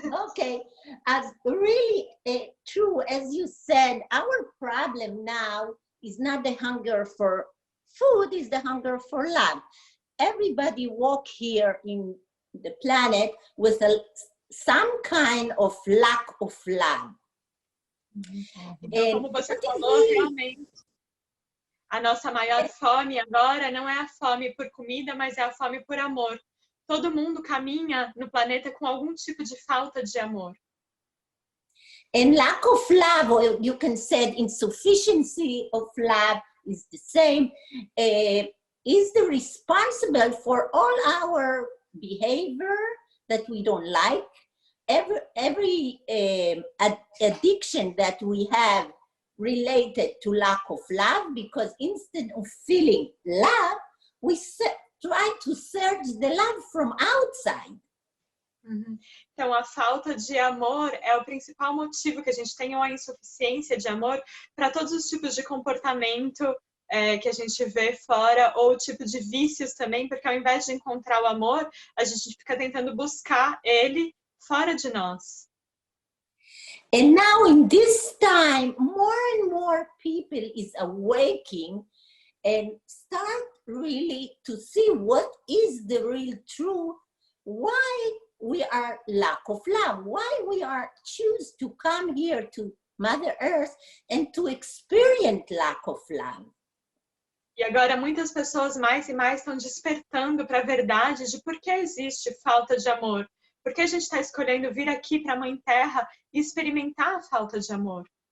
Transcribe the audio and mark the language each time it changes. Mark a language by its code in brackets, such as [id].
[en] Okay, as really true as you said, our problem now is not the hunger for food, is the hunger for love. Everybody walk here in the planet with some kind of lack of love. [pt] Então, como você falou, realmente, a nossa maior fome agora não é a fome por comida, mas é a fome por amor. Todo mundo caminha no planeta com algum tipo de falta de amor. [en] And lack of love, or you can say insufficiency of love, is the same, is the responsible for all our behavior that we don't like, every addiction that we have related to lack of love, because instead of feeling love, we try to search the love from outside. [pt] Então, a falta de amor é o principal motivo que a gente tem, ou a insuficiência de amor, para todos os tipos de comportamento que a gente vê fora, ou tipo de vícios também, porque ao invés de encontrar o amor, a gente fica tentando buscar ele fora de nós. [en] And now in this time, more and more people is awaking and start really to see what is the real truth, why we are lack of love, why we are choose to come here to Mother Earth and to experience lack of love. [pt] E agora muitas pessoas mais e mais estão despertando para a verdade de por que existe falta de amor. Por que a gente está escolhendo vir aqui para a Mãe Terra e experimentar a falta de amor?